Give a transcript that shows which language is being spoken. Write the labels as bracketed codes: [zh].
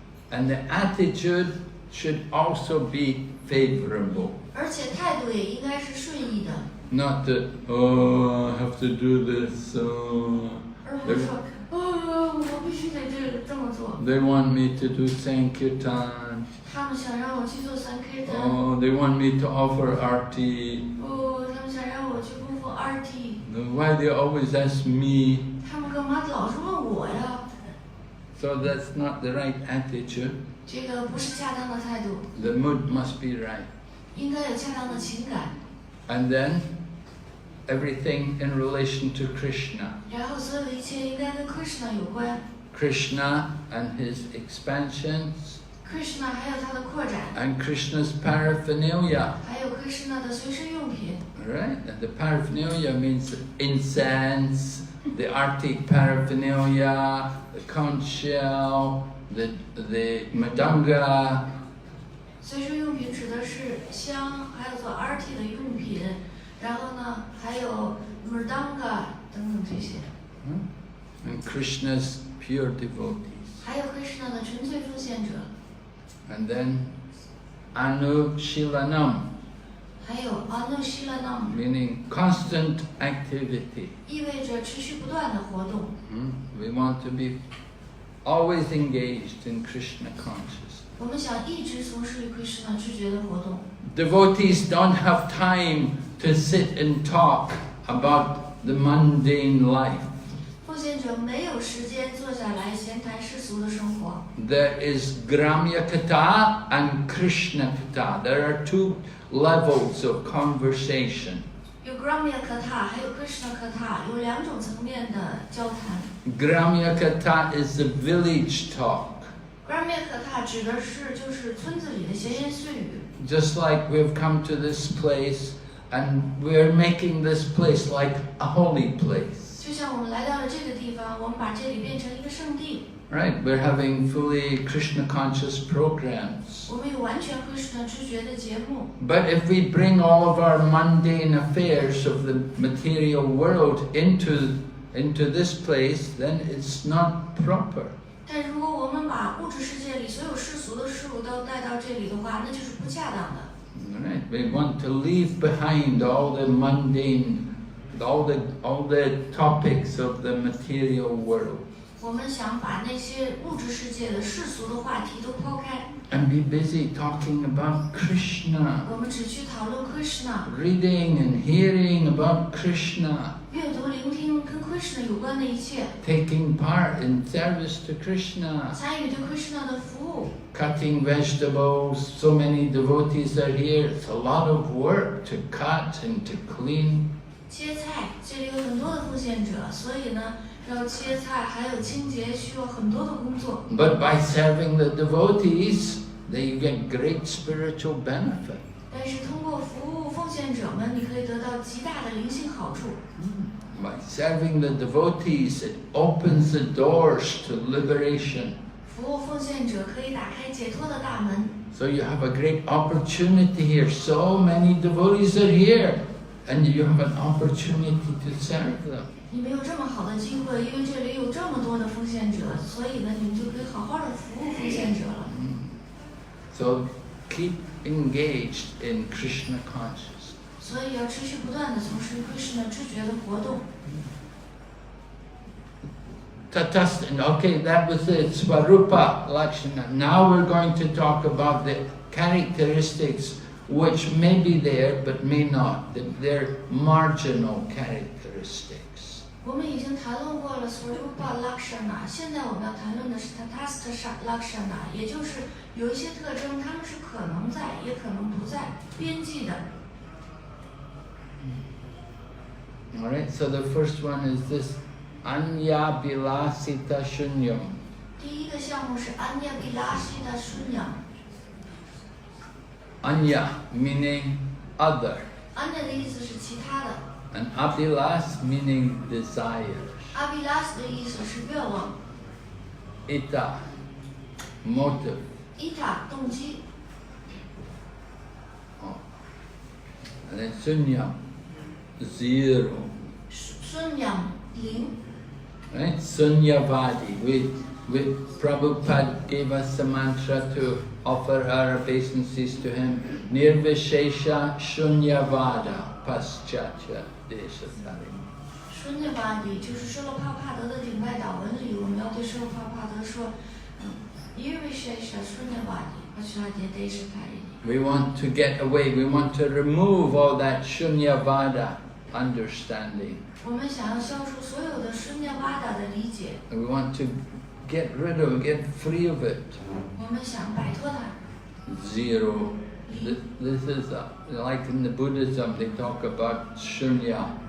[en] And the attitude should also be favorable. [zh] 而且态度也应该是顺意的， [en] Not that, oh, I have to do this. [zh] 而不是说，我必须得这么做。 [en] They want me to do Sankirtan. [zh] 他们想让我去做 Sankirtan， [en] Oh, they want me to offer arti. [zh] 他们想让我去供奉 Arti， [en] Why they always ask me? [zh] 他们干嘛老是问我呀？ [en] So that's not the right attitude. [zh] 这个不是恰当的态度， [en] The mood must be right. [zh] 应该有恰当的情感。 [en] And then everything in relation to Krishna. [zh] 然后所有的一切应该跟 Krishna 有关 [en] Krishna and his expansions [zh] ，Krishna 还有他的扩展， [en] and Krishna's paraphernalia. [zh] 还有 Krishna 的随身用品。 [en] Right? And the paraphernalia means incense, the arctic paraphernalia, the conch shell, the madanga. [zh] 随身用品指的是香，还有做 Arti 的用品，然后呢，还有 Mridanga 等等这些， [en] And Krishna's pure devotees. [zh] 还有 Krishna 的纯粹奉献者， [en] And then Anushilanam, [zh] 还有 Anushilanam， [en] meaning constant activity. [zh] 意味着持续不断的活动。 [en] We want to be always engaged in Krishna consciousness. [zh] 我们想一直从事 Krishna 知觉的活动。 [en] Devotees don't have time to sit and talk about the mundane life. [zh] 奉献者没有时间坐下来闲谈世俗的生活。 [en] There is Gramya Kata and Krishna Kata. There are two levels of conversation. [zh] 有 Gramya Kata， 还有 Krishna Kata， 有两种层面的交谈。 [en] Gramya Kata is the village talk. [zh] Gramya Kata 指的是就是村子里的闲言碎语。 [en] Just like we've come to this place and we're making this place like a holy place. [zh] 就像我们来到了这个地方，我们把这里变成一个圣地。 [en] Right? We're having fully Krishna conscious programs. [zh] 我们有完全 Krishna 知觉的节目。 [en] But if we bring all of our mundane affairs of the material world into this place, then it's not proper. [zh] 但如果我们把物质世界里所有世俗的事物都带到这里的话，那就是不恰当的。 [en] Right? We want to leave behind all the mundane, all the topics of the material world. [zh] 我们想把那些物质世界的世俗的话题都抛开。 [en] And be busy talking about Krishna. [zh] 我们只去讨论 Krishna， [en] Reading and hearing about Krishna. [zh] 阅读、聆听跟 Krishna 有关的一切， [en] Taking part in service to Krishna. [zh] 参与对 Krishna 的服务。 [en] Cutting vegetables. So many devotees are here. It's a lot of work to cut and to clean. [zh] 切菜，这里有很多的奉献者，所以呢，要切菜还有清洁，需要很多的工作。 [en] But by serving the devotees, they get great spiritual benefit. [zh] 但是通过服务奉献者们，你可以得到极大的灵性好处。 [en] By serving the devotees, it opens the doors to liberation. [zh] 服务奉献者可以打开解脱的大门。 [en] So you have a great opportunity here. So many devotees are here, and you have an opportunity to serve them. [zh] 你们有这么好的机会，因为这里有这么多的奉献者，所以呢，你们就可以好好的服务奉献者了。 [en] So keep engaged in Krishna consciousness. [zh] 所以要持续不断的从事 Krishna 知觉的活动。 [en] Okay, that was it. Svarupa Lakshana. Now we're going to talk about the characteristics which may be there but may not. They're marginal characteristics. [zh] 我们已经谈论过了 Svarupa Lakshana， 现在我们要谈论的是 Tatastha Lakshana， 也就是有一些特征，它们是可能在，也可能不在，边际的。 [en] All right, so the first one is this Anya Bilasita Shunyam. [zh] 第一个项目是 Anya Bilasita Shunyam。 [en] Anya meaning other, [zh] Anya 的意思是其他的 [en] and Abhilas meaning desires. [zh] ，Abhilas 的意思是愿望 [en] Ita, motive. [zh] ，Ita 动机 [en] And then Sunyam, zero. [zh] Shunyam 零。 [en] Right? Sunyavadi. Prabhupada gave us a mantra to offer our obeisances to him. [sa] Nirvishesha Shunyavada Paschatya Deshatari. [zh] Shunyavadi 就是舍罗帕帕德的顶拜祷文里，我们要对舍罗帕帕德说， [sa] Nirvishesha Shunyavadi Paschatya Deshatari。 [en] We want to get away, we want to remove all that Shunyavada understanding. [zh] 我们想要消除所有的 Shunyavada 的理解， [en] We want to get rid of, get free of it. [zh] 我们想摆脱它。 [en] Zero. This is like in the Buddhism, they talk about Shunyavada.